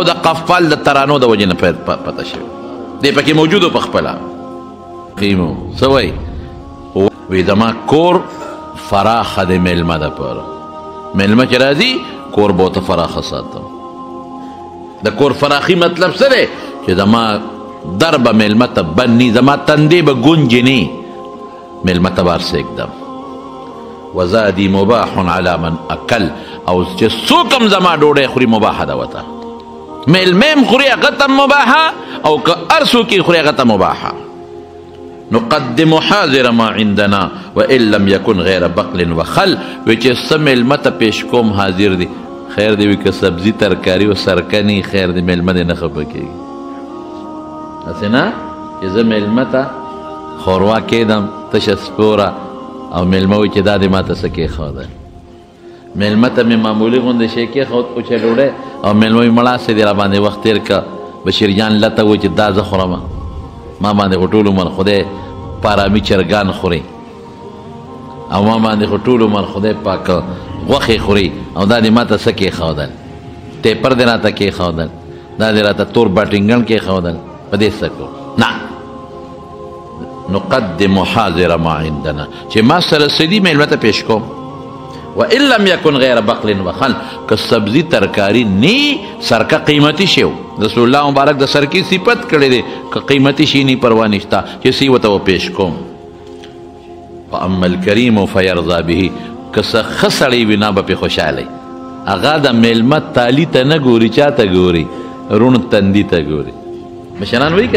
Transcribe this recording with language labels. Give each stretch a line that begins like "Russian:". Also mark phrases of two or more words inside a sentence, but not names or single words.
Pashto: د قفال د ترانو د وجې نه فتح شوی دی پکې موجودو په خپله قیمو څه وایي وی زما کور فراخه د میلمه دپاره میلمه چې راځي کور به ورته فراخه ساتم د کور فراخي مطلب څه دی چې زما در به میلمه ته بند ني زما تندې به ګونجې ني میلمه ته به هر څه ږدم
Arabic: وزادي مباح على من اکل
Pashto: او چې څوک هم زما ډوډۍ خوري مباحه ده ورته میلمه هم خوري هغه ته مباحه او که هر څوک یې خوري هغه ته مباحه
Arabic: نقدم حاضر ما عندنا وان لم يكن غير بقل وخل
Pashto: وی چې څه میلمه ته پیش کوم حاضر دی خیر دی وی که سبزي ترکاري او سرکني خیر دی میلمه دی نه خفه کېږي هسې نه چې زه میلمه ته ښوروا کېدم تشه سپوره او میلمه وایي چې دا دې ما ته څه کېښودل میلمه ته مې معمولي غوندې شی کېښود اوچه ډوډۍ او میلمه وایي مړه سې دې را باندې وخت تېر که بشیر جان لته وایي چې دا زه خورم ما باندې خو ټول عمر خدای په ارامي چرګان خوري او ما باندې خو ټول عمر خدای پاک غوښې خوري او دا دې ما ته څه کېښودل ټیپر دې راته کېښودل دا دې راته تور باټینګن کېښودل په دې څه کوو نه
Arabic: نقدم حاضر ما عندنا
Pashto: چې ما سره څه دي میلمه ته پیش کوم
Arabic: وان لم یکن غیر بقل وخل
Pashto: که سبزي ترکاری نی سرکه قیمتي شی رسول الله مبارک د سرکی صفت کړی دی که قیمتي شی نی پروا نشته چې سی ورته پیش کوم
Arabic: فاما الکریم فیرضا به
Pashto: که څه ښه سړی وي نه به پې خوشحالی هغه د میلمه تالي ته نه ګوري چا ته ګوري روڼ تندي ته ګوري مشران وایي که